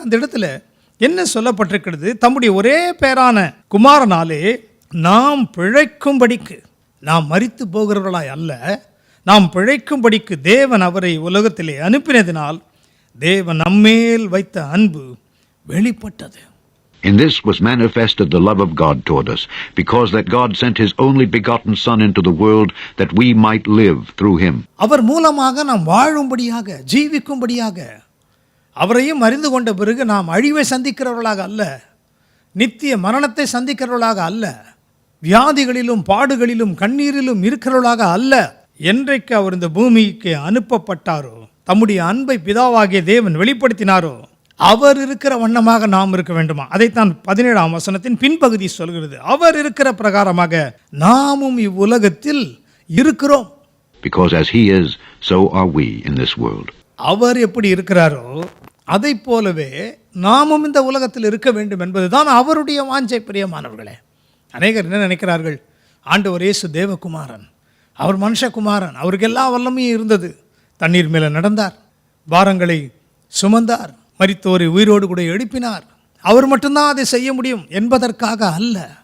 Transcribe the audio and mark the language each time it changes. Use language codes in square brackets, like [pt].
[ta] அந்த இடத்துல என்ன சொல்லப்பட்டிருக்கிறது? தம்முடைய ஒரே பேரான குமாரனாலே நாம் பிழைக்கும்படிக்கு, நாம் மரித்து போகிறவர்களாய் அல்ல, நாம் பிழைக்கும்படிக்கு தேவன் அவரை உலகத்திலே அனுப்பினதினால் தேவன் நம்மேல் வைத்த அன்பு வெளிப்பட்டது. [en] In this was manifested the love of God toward us, because that God sent his only begotten Son into the world, that we might live through him. [ta] அவர் மூலமாக நாம் வாழும்படியாக, ஜீவிக்கும்படியாக, அவரையும் அறிந்து கொண்ட பிறகு நாம் அழிவை சந்திக்கிறவர்களாக அல்ல, நித்திய மரணத்தை சந்திக்கிறவர்களாக அல்ல, வியாதிகளிலும் பாடுகளிலும் கண்ணீரிலும் இருக்கிறவர்களாக அல்ல. என்றைக்கு அவர் இந்த பூமிக்கு அனுப்பப்பட்டாரோ, தம்முடைய அன்பை பிதாவாகிய தேவன் வெளிப்படுத்தினாரோ, அவர் இருக்கிற வண்ணமாக நாம் இருக்க வேண்டுமா? அதைத்தான் 17ஆம் வசனத்தின் பின்பகுதி சொல்கிறது. அவர் இருக்கிற பிரகாரமாக நாமும் இவ்வுலகத்தில் இருக்கிறோம். [en] Because as he is, so are we in this world. [ta] அவர் எப்படி இருக்கிறாரோ அதை போலவே நாமும் இந்த உலகத்தில் இருக்க வேண்டும் என்பதுதான் அவருடைய வாஞ்சை. பிரியமானவர்களே, அநேகர் என்ன நினைக்கிறார்கள்? ஆண்டவர் இயேசு தேவகுமாரன், அவர் மனுஷகுமாரன், அவருக்கு எல்லா வல்லமையும் இருந்தது. தண்ணீர் மேலே நடந்தார், பாரங்களை சுமந்தார், மரித்தோரை உயிரோடு கூட எழுப்பினார், அவர் மட்டும்தான் அதை செய்ய முடியும் என்பதற்காக அல்ல.